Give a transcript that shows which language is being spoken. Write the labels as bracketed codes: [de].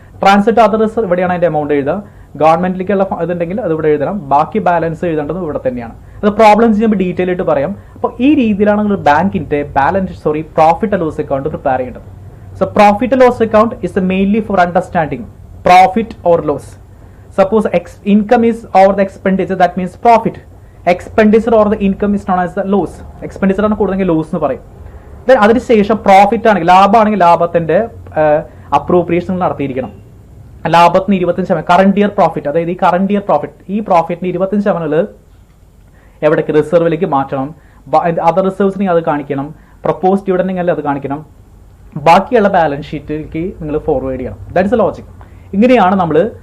[ml] Transfer to other reserve ഇവിടെയാണ് അതിന്റെ amount എഴുതുക. ഗവൺമെന്റിലേക്കുള്ള ഇതുണ്ടെങ്കിൽ അത് ഇവിടെ എഴുതണം. ബാക്കി ബാലൻസ് എഴുതേണ്ടത് ഇവിടെ തന്നെയാണ്. അത് പ്രോബ്ലംസ് ചെയ്യുമ്പോൾ ഡീറ്റെയിൽ ആയിട്ട് പറയാം. അപ്പോൾ ഈ രീതിയിലാണ് നിങ്ങൾ ബാങ്കിന്റെ profit and loss account prepare ചെയ്യേണ്ടത്. [en] So profit and loss account is mainly for understanding profit or loss. Suppose income is over the expenditure, that means profit. Expenditure or the income is known as the loss. [ml] Expenditure ആണ് കൂടുതലെങ്കിൽ loss എന്ന് പറയും. Then അതിനുശേഷം profit ആണെങ്കിൽ, ലാഭമാണെങ്കിൽ ലാഭത്തിന്റെ appropriation നടത്തിയിരിക്കണം. ലാഭത്തിന് 25% current year profit, അതായത് ഈ current year profit, ഈ പ്രോഫിറ്റിന് 25% എവിടേക്ക്? റിസർവിലേക്ക് മാറ്റണം. അതർ റിസർവ്സിനെ അത് കാണിക്കണം. പ്രപ്പോസ് ഡിവിഡന്റ് അത് കാണിക്കണം. ബാക്കിയുള്ള ബാലൻസ് ഷീറ്റിലേക്ക് നിങ്ങൾ ഫോർവേഡ് ചെയ്യണം. [en] That's a logic. [ml] ഇങ്ങനെയാണ് നമ്മൾ